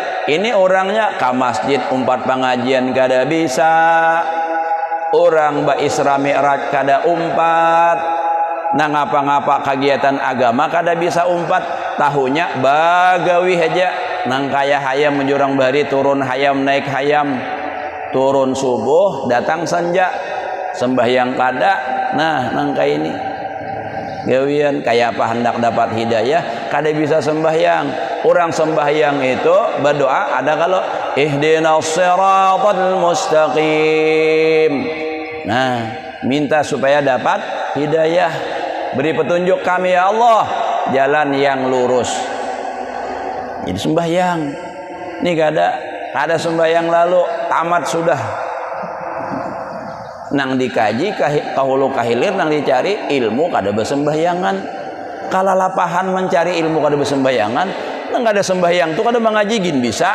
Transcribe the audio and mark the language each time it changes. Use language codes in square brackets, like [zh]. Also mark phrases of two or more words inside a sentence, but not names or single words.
[bjn] Ini orangnya ke masjid umpat pengajian kada bisa, orang ba Isra Mi'raj kada umpat, nah ngapa-ngapa kegiatan agama kada bisa umpat, tahunya bagawi aja, nang kaya hayam menjurang bari, turun hayam naik hayam, turun subuh datang senja, sembahyang kada. Nah, nang kaya ini gawian kayak apa hendak dapat hidayah kada bisa sembahyang. Orang sembahyang itu berdoa ada kalau [ar] اهدنا الصراط المستقيم. [bjn] Nah, minta supaya dapat hidayah, beri petunjuk kami [ar] يا الله [bjn] jalan yang lurus. Jadi sembahyang ini kada sembahyang lalu tamat sudah, nang dikaji kahulu kahilir nang dicari ilmu kada bersembahyangan. Kalau lapahan mencari ilmu kada bersembahyangan, nang ada sembahyang tu kada mangajigin bisa.